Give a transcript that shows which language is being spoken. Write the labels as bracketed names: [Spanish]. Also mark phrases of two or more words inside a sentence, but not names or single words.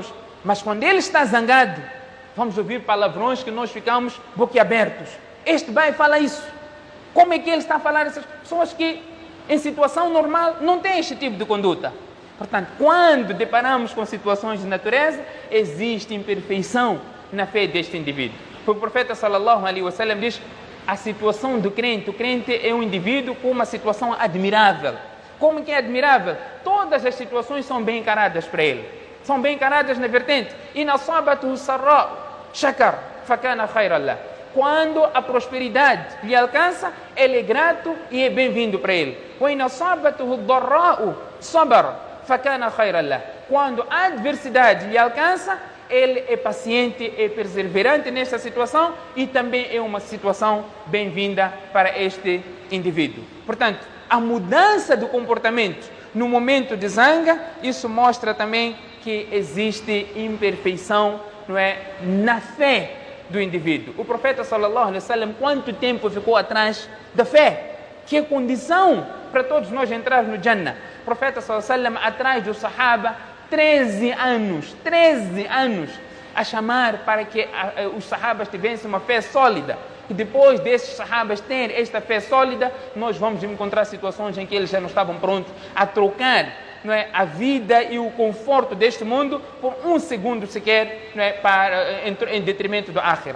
[Portuguese] Mas quando ele está zangado, vamos ouvir palavrões que nós ficamos boquiabertos. este pai fala isso? Como é que ele está a falar essas pessoas que em situação normal não têm este tipo de conduta? Portanto, quando deparamos com situações de natureza, existe imperfeição na fé deste indivíduo. O profeta [Arabic] صلى الله عليه وسلم [Portuguese] diz: a situação do crente, o crente é um indivíduo com uma situação admirável. Como que é admirável? Todas as situações são bem encaradas para ele. São bem encaradas na vertente. [Arabic] إن أصابته سراء شكر فكان خيرا له. [Portuguese] Quando a prosperidade lhe alcança, ele é grato e é bem-vindo para ele. [Arabic] وإن أصابته ضراء صبر فكان خيرا له. [Portuguese] Quando a adversidade lhe alcança, ele é paciente, é perseverante nessa situação e também é uma situação bem-vinda para este indivíduo. Portanto, a mudança do comportamento no momento de zanga, isso mostra também que existe imperfeição, não é, na fé do indivíduo. O profeta [Arabic] صلى الله عليه وسلم, [Portuguese] quanto tempo ficou atrás da fé? Que é condição para todos nós entrarmos no Jannah. O profeta [Arabic] صلى الله عليه وسلم, [Portuguese] atrás do Sahaba, 13 anos a chamar para que os sahabas tivessem uma fé sólida. E depois desses sahabas terem esta fé sólida, nós vamos encontrar situações em que eles já não estavam prontos a trocar, não é, a vida e o conforto deste mundo por um segundo sequer, não é, em detrimento do Akhirah.